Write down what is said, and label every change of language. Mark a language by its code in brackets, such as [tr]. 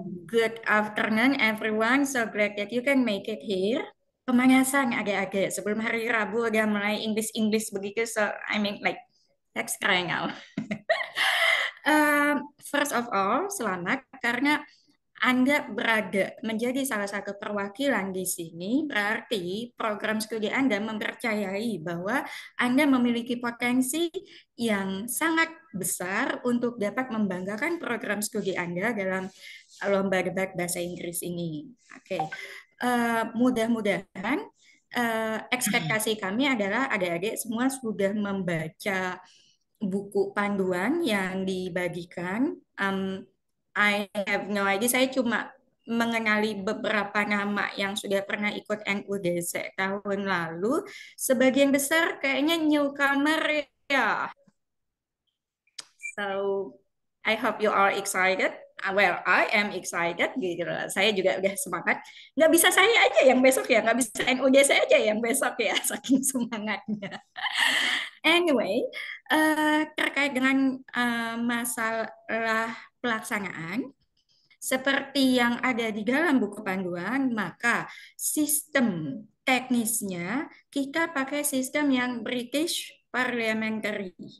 [en] Good afternoon, everyone. So glad that you can make it here. [id] Pemanasan agak-agak sebelum hari Rabu udah mulai English begitu. [en] So I mean like that's crying out. First of all, [id] selamat karena Anda berada menjadi salah satu perwakilan di sini, berarti program studi Anda mempercayai bahwa Anda memiliki potensi yang sangat besar untuk dapat membanggakan program studi Anda dalam lomba debat bahasa Inggris ini. Oke, mudah-mudahan ekspektasi kami adalah adik-adik semua sudah membaca buku panduan yang dibagikan. [en] I have no idea, [id] saya cuma mengenali beberapa nama yang sudah pernah ikut NUDC tahun lalu. Sebagian besar kayaknya newcomer ya. [en] So, I hope you are excited. Well, I am excited [id] gitu loh. Saya juga udah semangat. Nggak bisa saya aja yang besok ya, nggak bisa NUDC aja yang besok ya, saking semangatnya. [en] Anyway, [id] terkait dengan masalah pelaksanaan, seperti yang ada di dalam buku panduan, maka sistem teknisnya kita pakai sistem yang British Parliamentary.